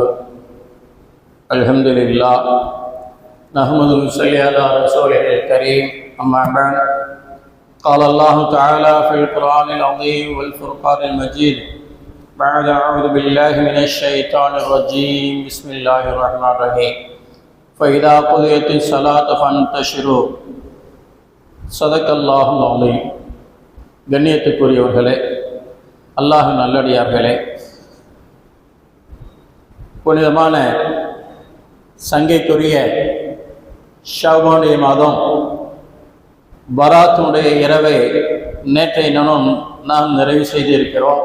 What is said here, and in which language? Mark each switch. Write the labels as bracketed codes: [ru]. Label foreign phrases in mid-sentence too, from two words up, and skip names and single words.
[ar] الحمد لله نحمده نصلي على رسوله الكريم أما بعد. قال الله تعالى في القرآن العظيم والفرقان المجيد بعد أعوذ بالله من الشيطان الرجيم بسم الله الرحمن الرحيم فإذا قضيت الصلاة فانتشروا صدق الله العليم. [ta] கண்ணியத்துக்குரியவர்களே, அல்லாஹ் நல்லடியார்களே, புனிதமான சங்கைக்குரிய ஷாபானுடைய மாதம் பராத்துடைய இரவை நேற்றைய தினம் நாம் நிறைவு செய்திருக்கிறோம்.